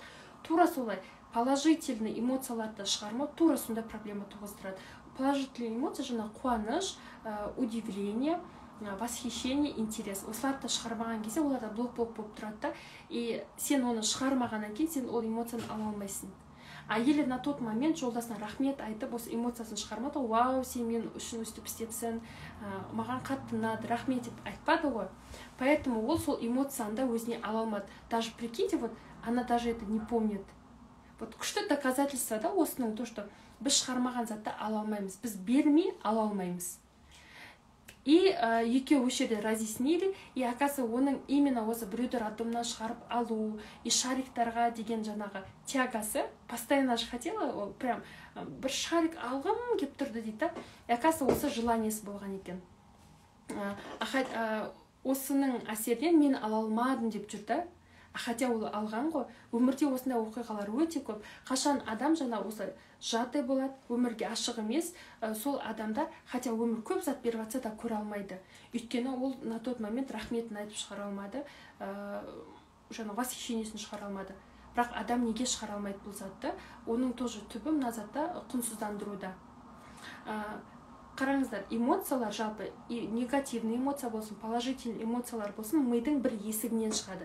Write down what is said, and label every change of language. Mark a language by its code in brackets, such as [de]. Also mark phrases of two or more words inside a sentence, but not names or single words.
[kk] Тура солай положительный эмоцияларды шығармау тура сондай проблема туғыздырады. Положительный эмоция жаңа қуаныш, [ru] удивление, восхищение, интерес. [kk] Осыларды шығармаған кезде оларда блок болып тұрады да, и сен оны шығармағаннан кейін сен ол эмоцияны ала алмайсың. Әйелі [ru] на тот момент [kk] жолдасына рахмет айтып, осы эмоциясын шығармады, вау, сен мен үшін өстіп істепсің, маған қатты ұнады, рахмет деп айтпады ғой. Поэтому ол сол эмоцияны өзіне ала алмады. [ru] Даже прикиньте, вот она даже это не помнит. [kk] Вот күшті доказательство да осының, [ru] то, что [kk] біз шығармаған затты ала алмаймыз, біз бермей ала алмаймыз. И екеуі осы жерде разъяснили, [ru] и оказывается [kk] оның именно осы біреуді роддомнан шығарып алу, и Шариктарға деген жаңағы тягасы, [ru] постоянно же хотела, [kk] ол прям бір Шарик алғым келіп тұрды дейді, [ru] и оказывается [kk] осы желаниесі болған екен. Осының әсерден мен ала алмадым деп жүрді. Хотя ол алған ғой, өмірде осындай оқиғалар өте көп. Қашан адам жаңа осы жаты болады, өмірге ашық емес, сол адамдар, хотя өмір көп зат беріп жатса да көре алмайды. Өйткені ол [ru] на тот момент [kk] рахметін айтып шығара алмады, жаңа восхищениесін шығара алмады. Бірақ адам неге шығара алмайды бұл затты? Оның тоже түбі мына затта құнсыздандыруда. Қараңыздар, эмоциялар жалпы, негативный эмоция болсын, положительный эмоциялар болсын, мидың бір есігінен шығады.